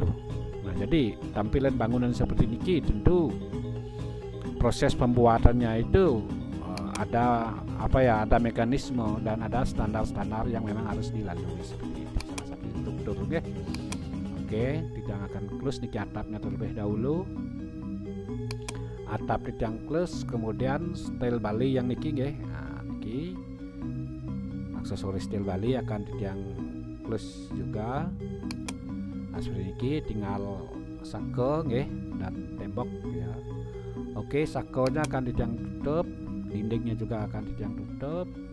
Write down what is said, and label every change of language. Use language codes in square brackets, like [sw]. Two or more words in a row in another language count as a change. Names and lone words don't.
[id] Nah, jadi tampilan bangunan seperti ini tentu proses pembuatannya itu ada ada mekanisme dan ada standar-standar yang memang harus dilalui seperti itu. Salah satu struktur Oke, tidak akan close niki atapnya terlebih dahulu. Atap yang close, kemudian style Bali yang niki Nah, niki aksesoris style Bali akan yang close juga. Nah, seperti ini tinggal sako dan tembok ya. Oke, sakonya akan yang tutup. Dindingnya juga akan yang tutup.